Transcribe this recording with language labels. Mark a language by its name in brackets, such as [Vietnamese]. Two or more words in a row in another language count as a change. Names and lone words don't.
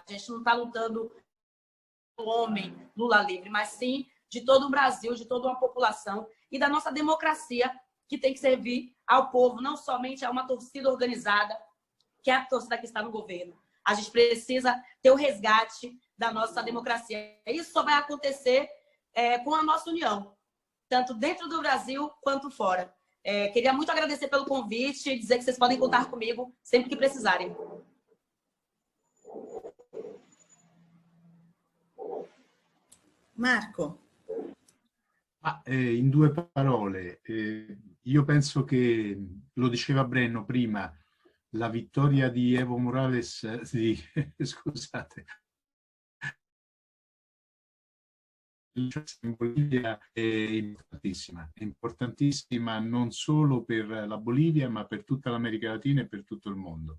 [Portuguese] A gente não está lutando do homem Lula livre, mas sim de todo o Brasil, de toda uma população e da nossa democracia, que tem que servir ao povo, não somente a uma torcida organizada, que é a torcida que está no governo. A gente precisa ter o resgate da nossa democracia. Isso só vai acontecer com a nossa união, tanto dentro do Brasil quanto fora. Queria muito agradecer pelo convite e dizer que vocês podem contar comigo sempre que precisarem. Marco. [Italian] In 2 parole, io penso che, lo diceva Brenno prima, la vittoria di Evo Morales, scusate, in Bolivia è importantissima non solo per la Bolivia, ma per tutta l'America Latina e per tutto il mondo.